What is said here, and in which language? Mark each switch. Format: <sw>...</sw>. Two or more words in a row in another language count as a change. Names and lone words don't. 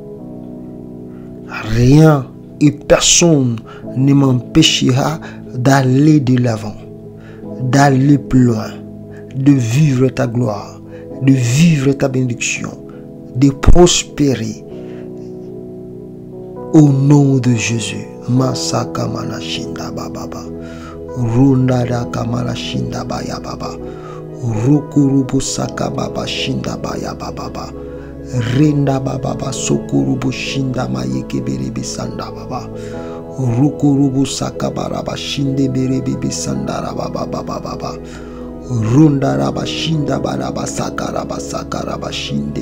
<fr>Rien et personne ne m'empêchera d'aller de l'avant, d'aller plus loin, de vivre ta gloire, de vivre ta bénédiction, de prospérer au nom de Jésus. Masaka manashinda bababa, rundada kamala shinda baya baba, rukurubu saka baba shinda baya baba, renda baba sokurubu shinda mayeke berebe sanda baba, rukurubu saka baraba shinde berebe besanda baba baba, runda raba shinda baraba sakaraba shinde.</fr>